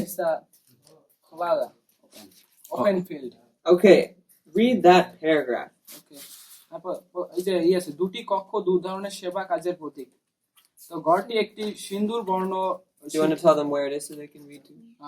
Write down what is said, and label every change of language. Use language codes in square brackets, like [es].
[en] It's a খোলা open field. Okay. Read that paragraph. Okay. [bn] তারপর এই যে আছে দুটি কক্ষ দু ধরনের সেবা কাজের প্রতীক। তো ঘরটি একটি সিন্দুর বর্ণ। [en] Do you want to tell them where it is so they can read too?